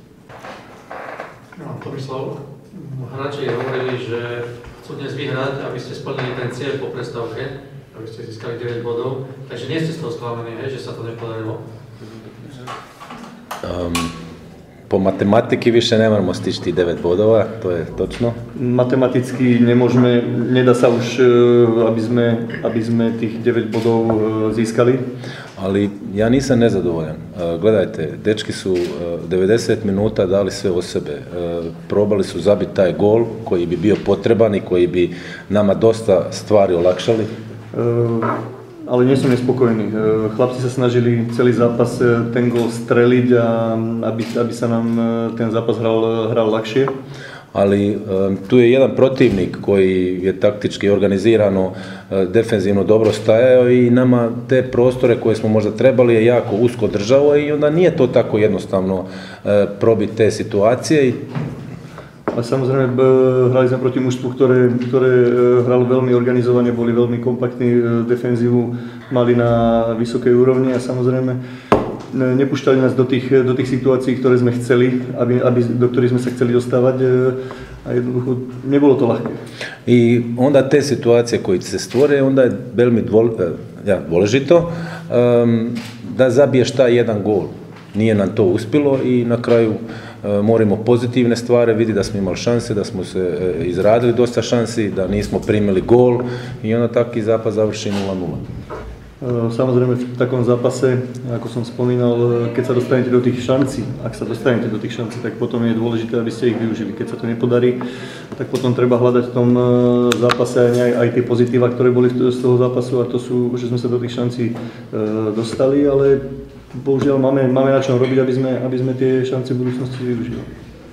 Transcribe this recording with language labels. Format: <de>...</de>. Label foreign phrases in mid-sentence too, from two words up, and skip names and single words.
<sk>Tomislav, hráči hovorili, že chcú dnes vyhrať, aby ste splnili ten cieľ po prestávke, aby ste získali 9 bodov, takže nie ste z toho sklamaní, že sa to nepodarilo?</sk> <hr>Po matematiky više ne moramo stići tih 9 bodova, to je točno.</hr> <sk>Matematicky nemôžeme, nedá sa už, aby sme tých 9 bodov získali.</sk> <hr>Ali ja nisam nezadovoljan. Gledajte, dečki su 90 minuta dali sve od sebe. Probali su zabiti taj gol koji bi bio potreban i koji bi nama dosta stvari olakšali.</hr> <sk>Ale nie som nespokojný. Chlapci sa snažili celý zápas ten gól streliť a aby sa nám ten zápas hral ľahšie.</sk> <hr>Ali tu je jedan protivnik koji je taktički organizirano, defenzivno dobro stajao i nama te prostore koje smo možda trebali je jako usko držao i onda nije to tako jednostavno probiti te situacije.</hr> <sk>Ale samozrejme hrali sme proti mužstvu, ktoré hralo veľmi organizovane, boli veľmi kompaktní, defenzívu mali na vysokej úrovni a samozrejme nepúšťali nás do tých situácií, ktoré sme chceli, do ktorých sme sa chceli dostávať a jednoducho nebolo to ľahké.</sk> <hr>I onda te situacije koje se stvore, onda je</hr> <sk>veľmi dôležito</sk> <hr>da zabiješ taj jedan gol. Nije nam to uspjelo i na kraju moramo pozitivne stvari, vidi da smo imali šanse, da smo se izradili dosta šansi, da nismo primili gol i onda taki zápas završi 0:0.</hr> <sk>Samozrejme v takom zápase, ako som spomínal, keď sa dostanete do tých šancí, ak sa dostanete do tých šancí, tak potom je dôležité, aby ste ich využili. Keď sa to nepodarí, tak potom treba hľadať v tom zápase aj tie pozitíva, ktoré boli z toho zápasu a to sú, že sme sa do tých šancí dostali, ale bohužiaľ máme na čom robiť, aby sme tie šance v budúcnosti využívali.</sk>